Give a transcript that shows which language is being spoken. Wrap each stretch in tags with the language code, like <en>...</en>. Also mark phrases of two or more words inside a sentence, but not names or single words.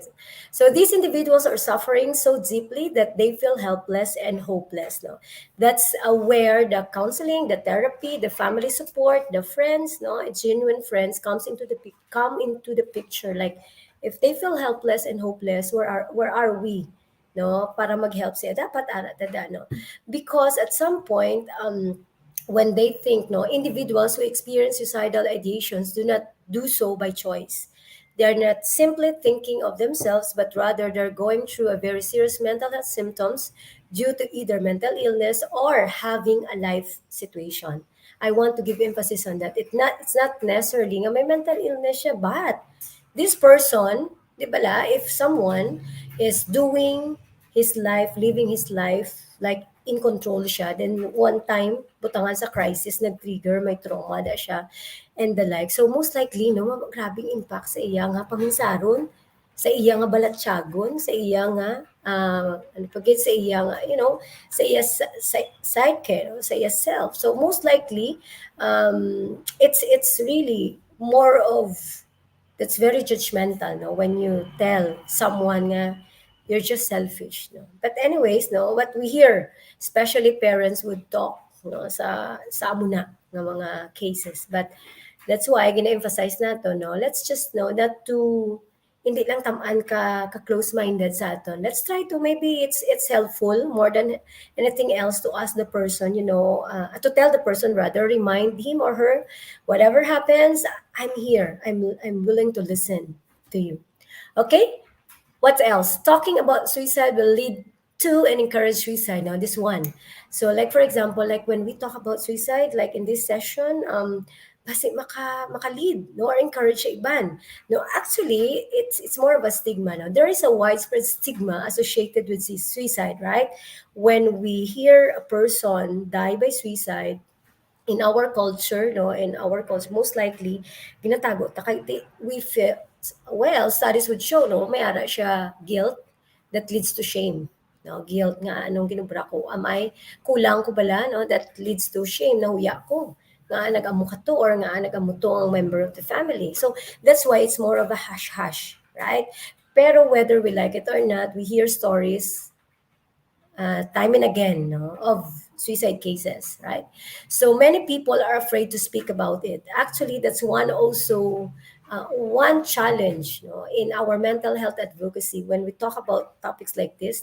<en>So these individuals are suffering so deeply that they feel helpless and hopeless. No, that's where the counseling, the therapy, the family support, the friends, no, genuine friends come into the picture. Like, if they feel helpless and hopeless, where are we?</en> <hil>No, para mag-help siya. Dapat ara no,</hil> <en>because at some point, when they think, no, individuals who experience suicidal ideations do not do so by choice. They're not simply thinking of themselves, but rather they're going through a very serious mental health symptoms due to either mental illness or having a life situation. I want to give emphasis on that. It's not necessarily</en> <hil>nga may</hil> <en>mental illness siya, but this person,</en> <hil>di ba la,</hil> <en>if someone is doing his life, living his life, like in control siya, then one time,</en> <hil>butangan sa crisis, nag-trigger, may trauma da siya,</hil> <en>and the like. So most likely,</en> <hil>no, grabing impact sa iya nga paminsaron, sa iya nga balatyagon, sa iya nga ano pagit sa iyang, sa iya psyche, no? Sa iya self.</hil> <en>So most likely, it's really more of, that's very judgmental, no, when you tell someone nga you're just selfish, no. But anyways, no, what we hear, especially parents would talk, no,</en> <hil>sa amo na ng mga cases.</hil> <en>But that's why</en> <hil>gina-emphasize nato,</hil> <en>no, let's just know that to</en> <hil>hindi lang tamaan ka close-minded sa aton.</hil> <en>Let's try to, maybe it's helpful more than anything else, to ask the person, to tell the person, rather, remind him or her, whatever happens, I'm here. I'm willing to listen to you. Okay? What else? Talking about suicide will lead to and encourage suicide. Now, this one. So, like for example, like when we talk about suicide, like in this session,</en> <hil>basi maka lead, no, or encourage sa iban. No,</hil> <en>actually, it's more of a stigma. Now, there is a widespread stigma associated with suicide, right? When we hear a person die by suicide, in our culture, no, in our culture, most likely,</en> <hil>ginatago ta kay</hil> <en>we feel, well, studies would show,</en> <hil>no, may ara siya</hil> <en>guilt that leads to shame.</en> <hil>No, guilt nga, anong ginubra ko,</hil> <en>am I</en> <hil>kulang ko bala, no,</hil> <en>that leads to shame,</en> <hil>nahuya ko nga nag-amo ka to, or nga nag-amo to ang</hil> <en>member of the family. So that's why it's more of a hush hush, right? Pero whether we like it or not, we hear stories, time and again, no, of suicide cases, right? So many people are afraid to speak about it. Actually, that's one also, one challenge, no, in our mental health advocacy when we talk about topics like this.</en>